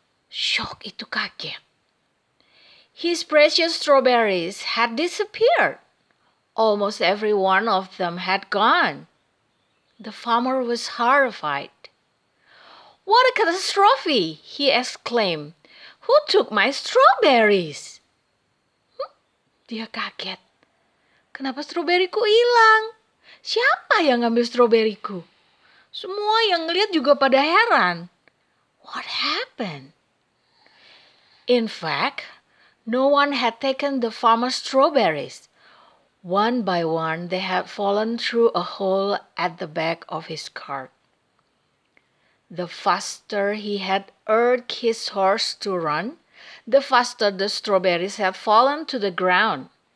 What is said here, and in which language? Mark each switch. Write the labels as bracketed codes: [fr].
[id] Shock itu kaget. [en] His precious strawberries had disappeared. Almost every one of them had gone. The farmer was horrified. What a catastrophe, he exclaimed. Who took my strawberries? [id] Dia kaget. Kenapa stroberiku hilang? Siapa yang ngambil stroberiku? Semua yang ngeliat juga pada heran. [en] What happened? In fact, no one had taken the farmer's strawberries. One by one, they had fallen through a hole at the back of his cart. The faster he had urged his horse to run, the faster the strawberries had fallen to the ground.